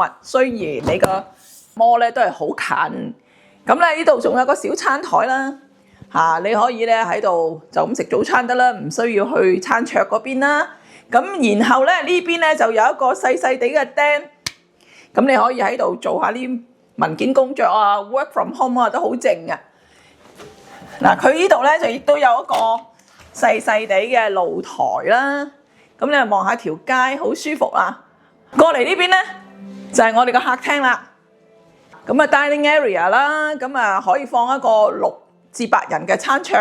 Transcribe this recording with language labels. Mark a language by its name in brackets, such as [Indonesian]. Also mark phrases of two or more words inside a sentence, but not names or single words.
[Cantonese] 雖然你個摩咧都係好近，咁咧呢度仲有個小餐台啦，你可以咧喺度就咁食早餐得啦，唔需要去餐桌嗰邊啦。咁然後咧呢邊咧就有一個細細地嘅釘，咁你可以喺度做下啲文件工作啊 ， [English] work from home [Cantonese] 啊，都好靜嘅。嗱，佢呢度咧就亦都有一個細細地嘅露台啦。咁你望下條街，好舒服啊！過嚟呢邊咧，就係我哋個客廳啦。咁啊 [English] dining area [Cantonese] 啦，咁啊可以放一個6至8人嘅餐桌。